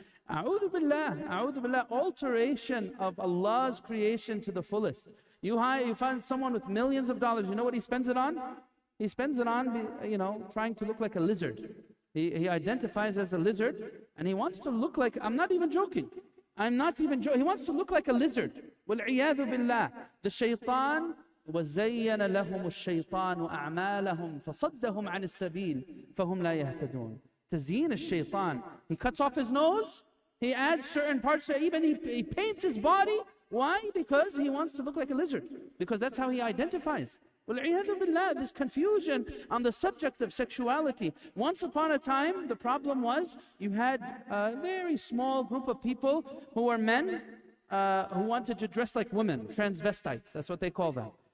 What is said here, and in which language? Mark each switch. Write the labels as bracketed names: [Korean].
[English] A'udhu billah, alteration of Allah's creation to the fullest. You find someone with millions of dollars, you know what he spends it on? He spends it on, trying to look like a lizard. He identifies as a lizard, and he wants to look like, I'm not even joking. He wants to look like a lizard. [Arabic] وَالْعِيَاذُ بِاللَّهِ. [English] The shaitan, [Arabic] وَزَيَّنَ لَهُمُ الشَّيْطَانُ أَعْمَالَهُمْ فَصَدَّهُمْ عَنِ السَّبِيلِ فَهُمْ لَا يَهْتَدُونَ. Tazeen al-shaytan. [English] He cuts off his nose, he adds certain parts, even he paints his body. Why? Because he wants to look like a lizard. Because that's how he identifies. [Arabic] وَالْعِيَاذُ بِاللَّهِ. [English] This confusion on the subject of sexuality. Once upon a time, the problem was you had a very small group of people who were men who wanted to dress like women, transvestites, that's what they call them.